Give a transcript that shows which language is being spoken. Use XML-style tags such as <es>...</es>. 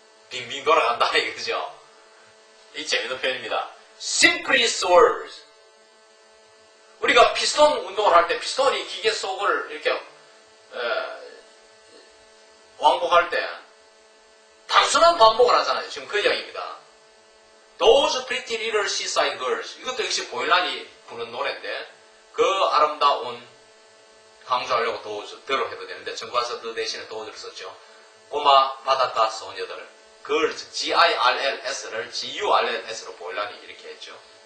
<ko>빙빙 돌아간다 이거죠. 이 재밌는 표현입니다.</ko> <en>Simply swirls.</en> <ko>우리가 피스톤 운동을 할 때 피스톤이 기계 속을 이렇게 왕복할 때 단순한 반복을 하잖아요. 지금 그 이야기입니다.</ko> <en>Those pretty little seaside girls.</en> <ko>이것도 역시 보일란이 부른 노래인데 그 아름다운 강조하려고 더로 해도 되는데 전과서 그 대신에 도우를 썼죠. 꼬마 바닷가 소녀들. girls, G-I-R-L-S를 G-U-R-L-S로 보일란이 이렇게 했죠.</ko>